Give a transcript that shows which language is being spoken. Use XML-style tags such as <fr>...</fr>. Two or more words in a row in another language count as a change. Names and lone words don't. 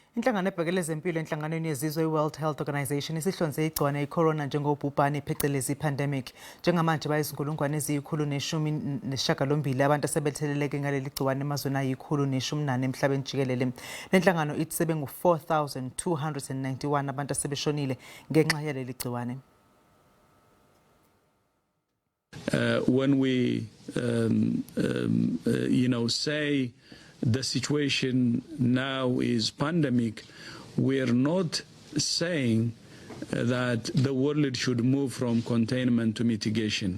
<zu>Inhlangano ebhekele ezempilo enhlanganweni yezizwe i-World Health Organization isihlonze igciwane i-corona njengobhubhane phecelezi i-pandemic. Njengamanje bayizinkulungwane eziyi-118 abantu asebetheleleke ngaleli gciwane emazweni ayi-114 emhlabeni jikelele. Le nhlangano ithi sebe ngu-4,291 abantu asebeshonile ngenxa yaleli gciwane.</zu> <en>When we say the situation now is pandemic, we are not saying that the world should move from containment to mitigation.</en>